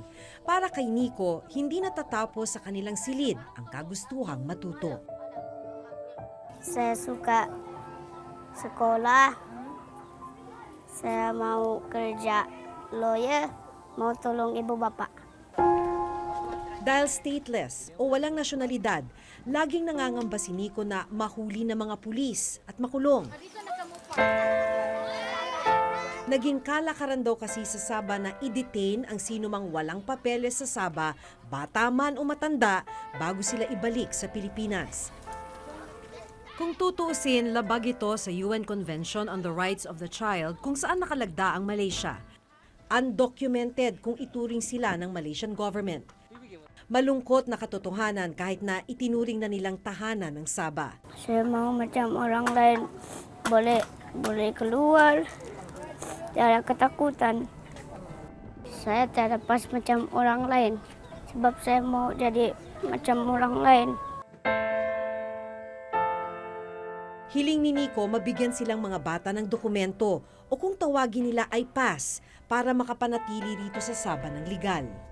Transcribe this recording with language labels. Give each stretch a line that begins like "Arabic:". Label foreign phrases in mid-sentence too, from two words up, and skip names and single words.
Filipino: Para kay Nico, hindi natatapos sa kanilang silid ang kagustuhang matuto.
Malay: Saya suka sekolah. Saya mau kerja lawyer, mau tolong ibu bapak.
Filipino: Dahil stateless o walang nasyonalidad, laging nangangamba si Nico na mahuli ng mga pulis at makulong. Naging kalakaran daw kasi sa Sabah na i-detain ang sinumang walang papeles sa Sabah, bata man o matanda, bago sila ibalik sa Pilipinas. Kung tutuusin, labag ito sa UN Convention on the Rights of the Child kung saan nakalagda ang Malaysia. Undocumented kung ituring sila ng
English: Malaysian government.
Filipino: Malungkot na katotohanan kahit na itinuring na nilang tahanan ng Sabah.
Malay: Saya mau macam orang lain, boleh keluar, tiada ketakutan. Saya tiada pas macam orang lain, sebab saya mau jadi macam orang lain.
Filipino: Hiling ni Nico mabigyan silang mga bata ng dokumento o kung tawagin nila ay pass para makapanatili rito sa Sabah ng legal.